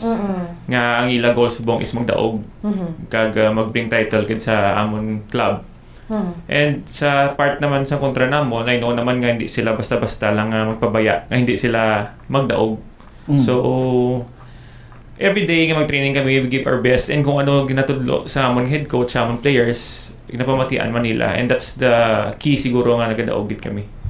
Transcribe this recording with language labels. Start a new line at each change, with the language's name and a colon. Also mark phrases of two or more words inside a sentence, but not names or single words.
Hiligaynon: Nga ang ila goal subong is magdaog, kag mag-bring title gid sa among club. And sa part naman sa kontra namo,
English: I know
Hiligaynon: naman nga hindi sila basta-basta lang magpabaya, nga hindi sila magdaog. So every day nga mag-training kami,
English: we give our best, and
Hiligaynon: kung ano ginatudlo sa among head coach, sa among players, ginapamatian Manila,
English: and that's the key
Hiligaynon: siguro nga nagadaog gid kami.